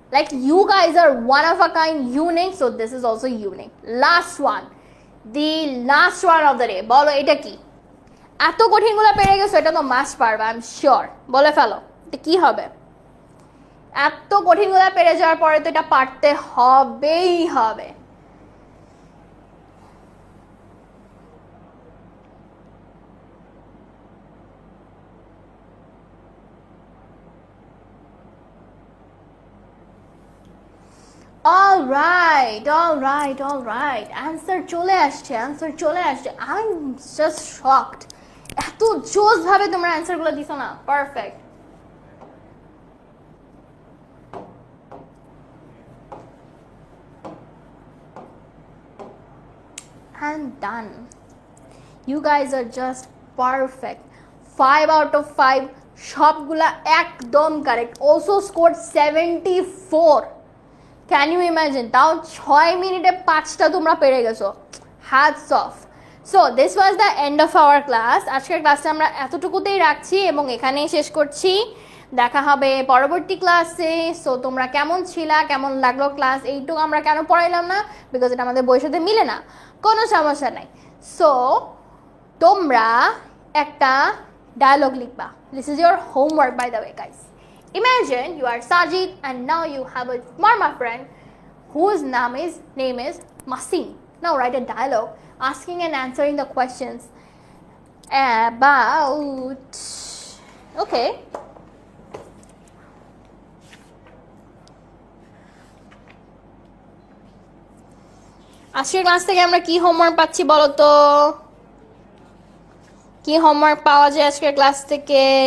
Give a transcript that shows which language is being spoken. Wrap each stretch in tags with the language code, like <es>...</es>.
<en>Like you guys are one of a kind, unique, so this is also unique. Last one, the last one of the day.</en> <bn>বলো এটা কি? এত কঠিন গুলো পেরে গেছো, এটা তো মাস্ট পারবা,</bn> <en>I am sure.</en> <bn>বলে ফেলো এটা কি হবে। এত কঠিন গুলো পেরে যাওয়ার পরে তো এটা পারতে হবেই হবে।</bn> <en>alright alright alright,</en> <bn>অ্যান্সার চলে আসছে, অ্যান্সার চলে আসছে।</bn> <en>I am just shocked,</en> <bn>এত জোস ভাবে তোমরা অ্যান্সারগুলো দিছো না, perfect.</bn> <en>And done. You guys are just perfect. 5 out of 5,</en> <bn>সবগুলা একদম correct.</bn> <en>Also scored 74. Can you imagine?</en> <bn>তাও 6 মিনিটে 5টা তোমরা পেরে গেছো।</bn> <en>Hats off. So this was the end of our class.</en> <bn>আজকের ক্লাসটা আমরা এতটুকুতেই রাখছি এবং এখানেই শেষ করছি। দেখা হবে পরবর্তী ক্লাসে।</bn> <en>so তোমরা</en> <bn>কেমন ছিলা, কেমন লাগলো ক্লাস, এইটুকু আমরা কেন পড়াইলাম না,</bn> <en>because</en> <bn>এটা আমাদের বইয়ের সাথে মিলে না, কোনো সমস্যা নাই। সো তোমরা একটা ডায়লগ লিখবা।</bn> <en>This is your homework by the way guys. Imagine you are Sajid and now you have a Marma friend whose name is Masin. Now write a dialogue asking and answering the questions about, okay,</en> <bn>আজকের class থেকে আমরা কি homework পাচ্ছি বলো তো, কি homework পাওয়া যায় আজকের ক্লাস থেকে?</bn>